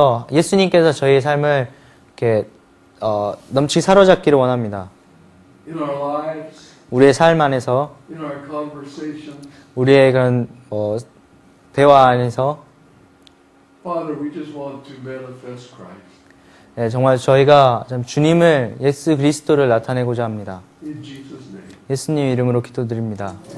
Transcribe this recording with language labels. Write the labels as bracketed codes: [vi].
[ko] 예수님께서 저희의 삶을 이렇게 넘치게 사로잡기를 원합니다. [en] In our lives, [ko] 우리의 삶 안에서, [en] in our conversations. [ko] 우리의 그런 대화 안에서, [en] Father, we just want to manifest Christ. [ko] 네, 정말 저희가 참 주님을 예수 그리스도를 나타내고자 합니다. [en] In Jesus' name. [ko] 예수님 이름으로 기도드립니다.